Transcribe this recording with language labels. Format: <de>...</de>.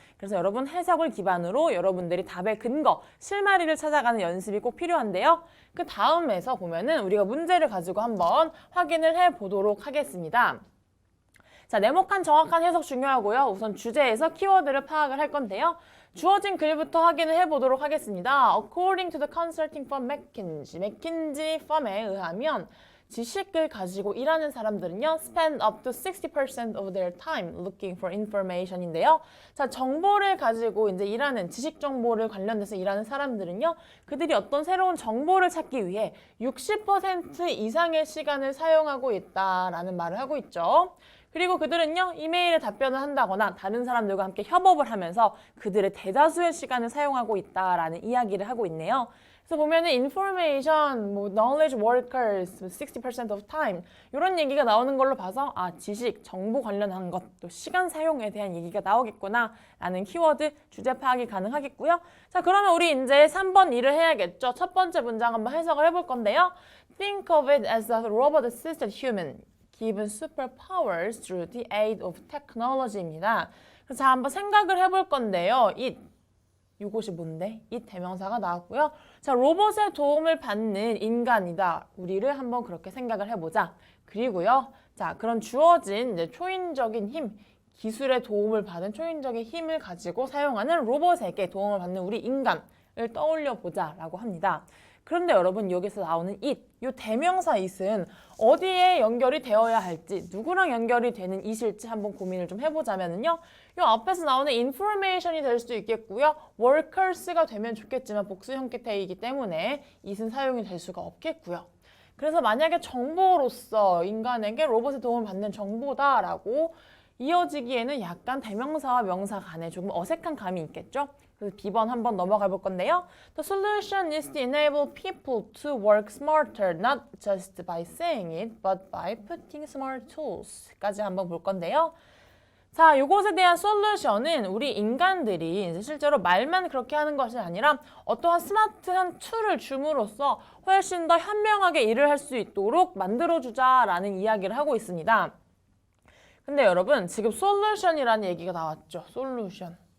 <ko>그래서 여러분 해석을 기반으로 여러분들이 답의 근거, 실마리를 찾아가는 연습이 꼭 필요한데요. 그 다음에서 보면은 우리가 문제를 가지고 한번 확인을 해보도록 하겠습니다. 자, 네모칸 정확한 해석 중요하고요. 우선 주제에서 키워드를 파악을 할 건데요. 주어진 글부터 확인을 해보도록 하겠습니다.</ko> <en>According to the consulting firm McKinsey,</en> <ko>맥킨지 펌에 의하면 지식을 가지고 일하는 사람들은요,</ko> <en>spend up to 60% of their time looking for information인데요.</en> <ko>자, 정보를 가지고 이제 일하는 지식 정보를 관련돼서 일하는 사람들은요, 그들이 어떤 새로운 정보를 찾기 위해 60% 이상의 시간을 사용하고 있다라는 말을 하고 있죠. 그리고 그들은요, 이메일에 답변을 한다거나 다른 사람들과 함께 협업을 하면서 그들의 대다수의 시간을 사용하고 있다라는 이야기를 하고 있네요. 그래서 보면은</ko> <en>information, knowledge workers, 60% of time</en> <ko>이런 얘기가 나오는 걸로 봐서 지식, 정보 관련한 것, 또 시간 사용에 대한 얘기가 나오겠구나 라는 키워드, 주제 파악이 가능하겠고요. 자, 그러면 우리 이제 3번 일을 해야겠죠. 첫 번째 문장 한번 해석을 해볼 건데요.</ko> <en>Think of it as a robot-assisted human given superpowers through the aid of technology입니다.</en> <ko>그래서 자, 한번 생각을 해볼 건데요. 이것이 뭔데? 이 대명사가 나왔고요. 자, 로봇의 도움을 받는 인간이다. 우리를 한번 그렇게 생각을 해보자. 그리고요. 자, 그런 주어진 이제 초인적인 힘, 기술의 도움을 받은 초인적인 힘을 가지고 사용하는 로봇에게 도움을 받는 우리 인간을 떠올려 보자라고 합니다. 그런데 여러분 여기서 나오는 it, 이 대명사 it은 어디에 연결이 되어야 할지, 누구랑 연결이 되는 it일지 한번 고민을 좀 해보자면요. 이 앞에서 나오는 information이 될 수도 있겠고요. workers가 되면 좋겠지만 복수 형태이기 때문에 it은 사용이 될 수가 없겠고요. 그래서 만약에 정보로서 인간에게 로봇의 도움을 받는 정보다라고 이어지기에는 약간 대명사와 명사 간에 조금 어색한 감이 있겠죠? 그래서 B번 한번 넘어가 볼 건데요.</ko> <en>The solution is to enable people to work smarter, not just by saying it, but by putting smart tools</en> <ko>까지 한번 볼 건데요. 자, 이것에 대한 솔루션은 우리 인간들이 이제 실제로 말만 그렇게 하는 것이 아니라 어떠한 스마트한 툴을 줌으로써 훨씬 더 현명하게 일을 할 수 있도록 만들어주자라는 이야기를 하고 있습니다. 근데 여러분 지금 솔루션이라는 얘기가 나왔죠. 솔루션.</ko>